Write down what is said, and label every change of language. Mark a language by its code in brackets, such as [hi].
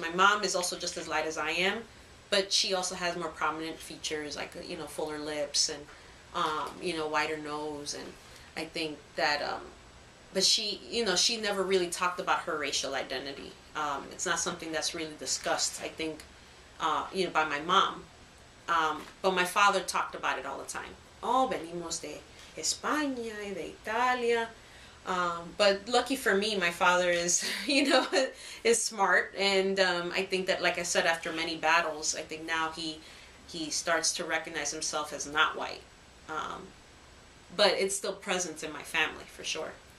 [en] My mom is also just as light as I am, but she also has more prominent features, like, you know, fuller lips and, you know, wider nose. And I think that, but she, you know, she never really talked about her racial identity. It's not something that's really discussed, I think, you know, by my mom. But my father talked about it all the time. [es] Oh, venimos de España y de Italia. [en] But lucky for me, my father is, you know, is smart. And I think that, like I said, after many battles, I think now he starts to recognize himself as not white. But it's still present in my family, for sure.